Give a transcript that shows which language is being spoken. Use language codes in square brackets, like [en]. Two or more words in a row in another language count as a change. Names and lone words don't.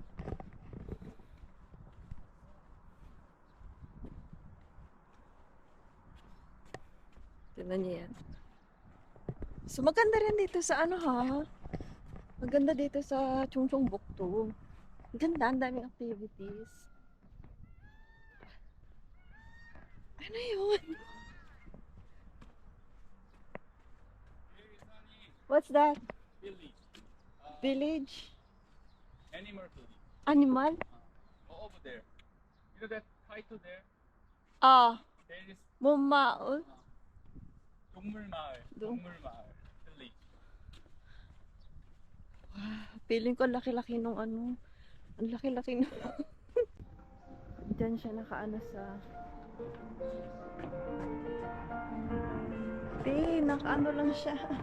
[tl] Tignan niyo yan. So maganda rin dito sa ano ha. Maganda dito sa Chungchung Bukto. Ganda, ang daming activities. Ano yun? [en] What's that? Village. Village? Animal village. Animal? Over there. You know that title there? Ah, There is Mumaul. [ko] 동물마을. 동- 동물마을 village. [tl] Feeling ko laki-laki nung ano. Ang laki-laki nung... Diyan siya nakaano sa... nakaano lang siya.